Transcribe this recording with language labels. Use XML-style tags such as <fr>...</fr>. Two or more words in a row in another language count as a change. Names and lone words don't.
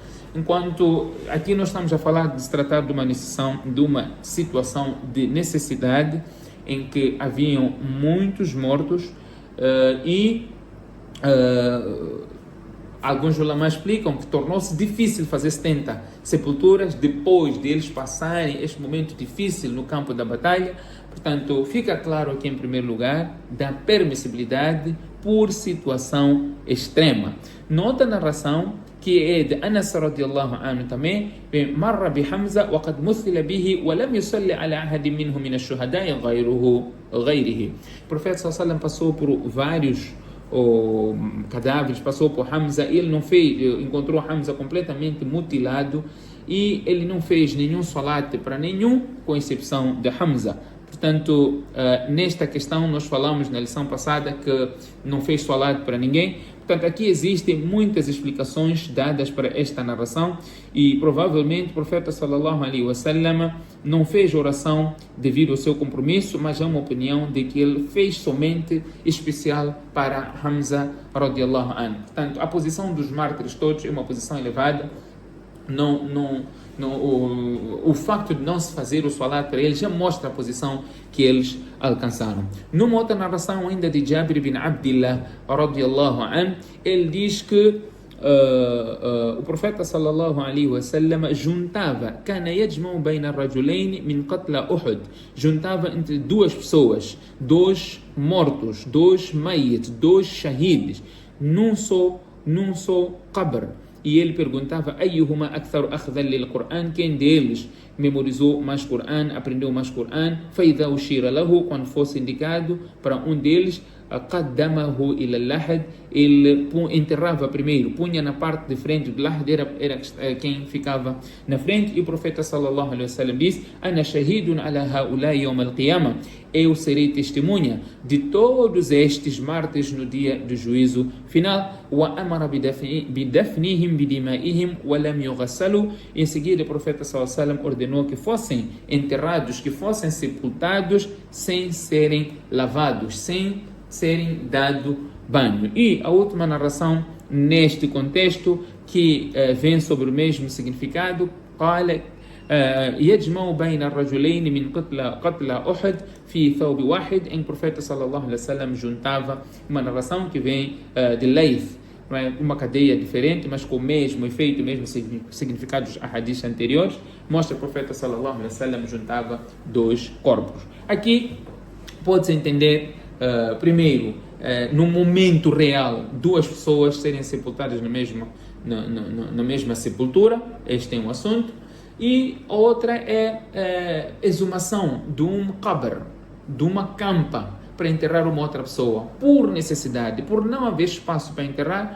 <pt>Enquanto aqui nós estamos a falar de se tratar de uma situação de necessidade em que haviam muitos mortos alguns ulamás explicam que tornou-se difícil fazer 70 sepulturas depois deles passarem este momento difícil no campo da batalha. Portanto, fica claro aqui em primeiro lugar da permissibilidade por situação extrema. Nota a narração que é de Anas</pt> <ar>رضي الله عنه também, مر بحمزة وقد مثل به ولم يصل على أحد منهم من الشهداء غيره.</ar> <pt>O profeta</pt> <ar>صلى الله عليه وسلم</ar> <pt>passou por vários cadáveres, passou por Hamza, ele não fez, encontrou Hamza completamente mutilado e ele não fez nenhum salat para nenhum, com exceção de Hamza. Portanto, nesta questão nós falamos na lição passada que não fez salat para ninguém. Portanto, aqui existem muitas explicações dadas para esta narração e provavelmente o profeta</pt> <ar>صلى الله عليه وسلم</ar> <pt>não fez oração devido ao seu compromisso, mas é uma opinião de que ele fez somente especial para Hamza</pt> <ar>رضي الله عنه.</ar> <pt>Portanto, a posição dos mártires todos é uma posição elevada. O facto de não se fazer o salat para eles já mostra a posição que eles alcançaram. Numa outra narração ainda de Jabir bin Abdillah</pt> <ar>رضي الله عنه,</ar> <pt>ele diz que o profeta</pt> <ar>صلى الله عليه وسلم</ar> <pt>juntava,</pt> <ar>كان يجمع بين الرجلين من قتلى أحد,</ar> <pt>juntava entre duas pessoas, dois mortos, dois mayit, dois shahids, num só qabr. E ele perguntava:</pt> <ar>أيهما أكثر أخذا للقرآن?</ar> <pt>Quem deles memorizou mais Qur'an, aprendeu mais Qur'an?</pt> <ar>فإذا أشير له,</ar> <pt>quando fosse indicado para um deles,</pt> <ar>قدمه إلى اللحد,</ar> <pt>ele enterrava primeiro, punha na parte de frente do lahad, era quem ficava na frente. E o profeta</pt> <ar>صلى الله عليه وسلم</ar> <pt>diz:</pt> <ar>أنا شهيد على هؤلاء يوم القيامة,</ar> <pt>eu serei testemunha de todos estes mártires no dia do juízo final.</pt> <ar>وأمر بدفنهم بدمائهم ولم يغسلوا.</ar> <pt>Em seguida o profeta</pt> <ar>صلى الله عليه وسلم</ar> <pt>ordenou que fossem enterrados, que fossem sepultados sem serem lavados, sem serem dado banho. E a última narração neste contexto que vem sobre o mesmo significado,</pt> <ar>قال يجمع بين الرجلين من قتل أحد في ثوب واحد,</ar> <pt>em profeta</pt> <ar>صلى الله عليه وسلم</ar> <pt>juntava uma narração que vem de Layth, uma cadeia diferente, mas com o mesmo efeito, mesmo significado dos hadiths anteriores. Mostra que o profeta</pt> <ar>صلى الله عليه وسلم</ar> <pt>juntava dois corpos. Aqui pode-se entender primeiro, no momento real, duas pessoas serem sepultadas na mesma sepultura. Este é um assunto. E a outra é exumação de um qabr, de uma campa, para enterrar uma outra pessoa, por necessidade, por não haver espaço para enterrar.</pt>